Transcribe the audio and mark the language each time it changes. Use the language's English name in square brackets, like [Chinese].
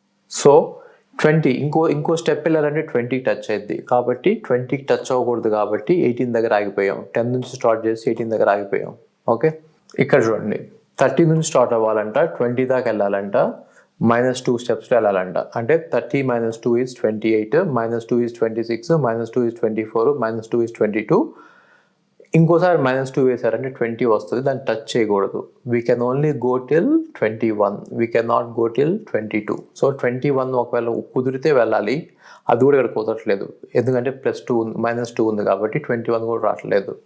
[Telugu] So 20 ఇంకో step వెళ్ళాలంటే 20కి touch అయింది, కాబట్టి 20కి టచ్ అవ్వకూడదు, కాబట్టి 18 దగ్గర ఆగిపోయాం. 10 నుంచి స్టార్ట్ చేసి 18 దగ్గర ఆగిపోయాం. ఓకే, ఇక్కడ చూడండి, 30 నుంచి స్టార్ట్ అవ్వాలంట, 20 దాకా వెళ్ళాలంట, -2 స్టెప్స్లో వెళ్ళాలంట. [English] అంటే 30 - 2 is 28, -2 is 26, -2 is 24, -2 is 22. [Telugu] ఇంకోసారి -2 వేసారంటే 20 వస్తుంది, దాన్ని టచ్ చేయకూడదు. [English] We can only go till 21, we can not go till 22. [Telugu] So 21 ఒకవేళ కుదిరితే వెళ్ళాలి, అది కూడా ఇక్కడ కుదరట్లేదు, ఎందుకంటే +2 -2 ఉంది కాబట్టి 21 కూడా రావట్లేదు.